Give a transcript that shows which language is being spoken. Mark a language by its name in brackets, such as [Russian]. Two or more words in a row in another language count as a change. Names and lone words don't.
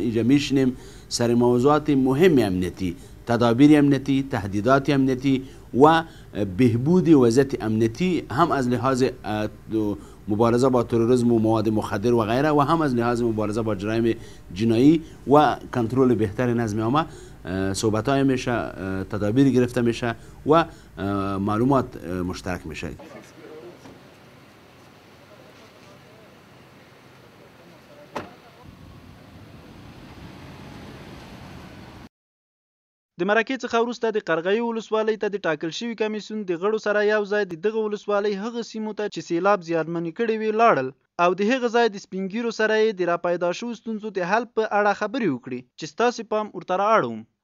[Persian] اینجا میشینیم سر موضوعات مهم امنیتی، تدابیر امنیتی، تهدیدات امنیتی و بهبود وضعیت امنیتی، هم از لحاظ مبارزه با تروریسم و مواد مخدر و غیره و هم از لحاظ مبارزه با جرایم جنایی و کنترل بهتر نظم عامه صحبت‌های میشه، تدابیر گرفته میشه و معلومات مشترک میشه. [Pashto] د مرکې څخه وروسته د قرغیو ولسوالۍ ته د ټاکل شوي کمیسیون د غړو سره یو ځای د دغه ولسوالۍ هغه سیمو ته چې سیلاب زیانمنې کړې وې لاړل او د هغه ځای د سپین ږیرو سره یې د راپیدا شوو ستونزو د حل په اړه خبرې وکړې چې ستاسې پام ورته رااړوم.